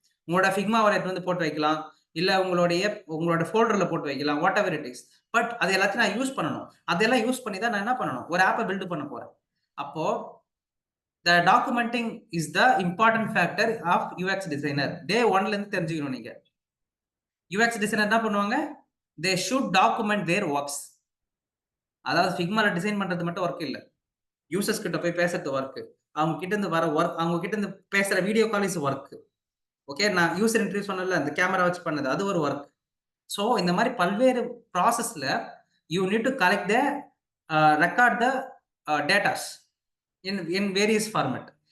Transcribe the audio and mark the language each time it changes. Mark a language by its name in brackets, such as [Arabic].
[Tamil] உங்களோட ஃபிக்மா எடுத்து வந்து போட்டு வைக்கலாம், இல்ல உங்களோட ஃபோல்டர்ல போட்டு வைக்கலாம், [English] Whatever it is. [Tamil] But அது எல்லாத்தையும் நான் யூஸ் பண்ணணும். அதெல்லாம் யூஸ் பண்ணி தான் நான் என்ன பண்ணணும், ஒரு ஆப்பை பில்ட் பண்ண போறேன். [English] அப்போ the documenting is the important factor of UX designer. [Tamil] Day 1ல இருந்து தெரிஞ்சுக்கணும் நீங்க. [English] UX designer [Tamil] என்ன பண்ணுவாங்க, [English] they should document their works. [Tamil] அதாவது ஃபிக்மால டிசைன் பண்றது மட்டும் ஒர்க் இல்ல, யூசர்ஸ் கிட்ட போய் பேசுறது ஒர்க், அவங்க கிட்ட இருந்து வர ஒர்க், அவங்க கிட்ட இருந்து பேசுற video call is work. Okay, நான் யூசர் இன்டர்வியூ சொன்னல, அந்த கேமரா வச்சு பண்ணது அது ஒரு ஒர்க். ஸோ இந்த மாதிரி பல்வேறு ப்ராசஸ்ல [English] You need to collect the record the datas in various format.